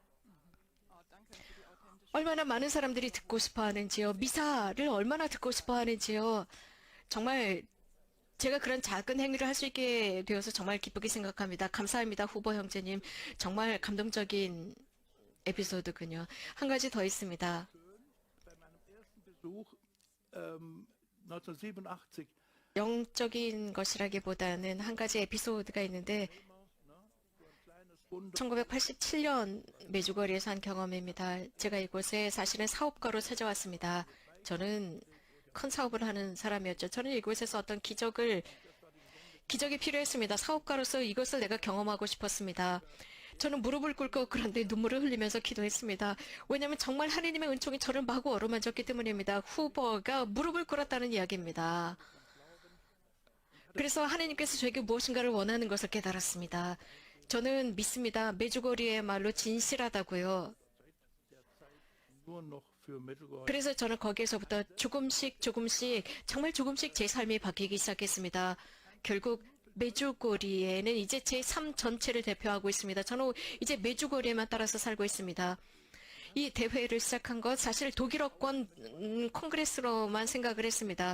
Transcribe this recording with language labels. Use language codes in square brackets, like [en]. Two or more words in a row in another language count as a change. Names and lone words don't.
[ko] 얼마나 많은 사람들이 듣고 싶어 하는지요. 미사를 얼마나 듣고 싶어 하는지요. 정말 제가 그런 작은 행위를 할 수 있게 되어서 정말 기쁘게 생각합니다. 감사합니다, 후보 형제님. 정말 감동적인 에피소드군요. 한 가지 더 있습니다. [de] Bei meinem ersten Besuch 1987 [ko] 영적인 것이라기보다는 한 가지 에피소드가 있는데 1987년 메주거리에서 한 경험입니다. 제가 이곳에 사실은 사업가로 찾아왔습니다. 저는 큰 사업을 하는 사람이었죠. 저는 이곳에서 어떤 기적이 필요했습니다. 사업가로서 이것을 내가 경험하고 싶었습니다. 저는 무릎을 꿇고 그런데 눈물을 흘리면서 기도했습니다. 왜냐하면 정말 하나님의 은총이 저를 마구 어루만졌기 때문입니다. 후보가 무릎을 꿇었다는 이야기입니다. 그래서 하나님께서 저에게 무엇인가를 원하는 것을 깨달았습니다. 저는 믿습니다. 메주거리의 말로 진실하다고요. [de] nur noch für Medjugorje [ko] 그래서 저는 거기에서부터 조금씩 정말 조금씩 제 삶이 바뀌기 시작했습니다. 결국 메주고리에는 이제 제 삶 전체를 대표하고 있습니다. 저는 이제 메주고리에만 따라서 살고 있습니다. 이 대회를 시작한 것 사실 독일어권 콩그레스로만 생각을 했습니다.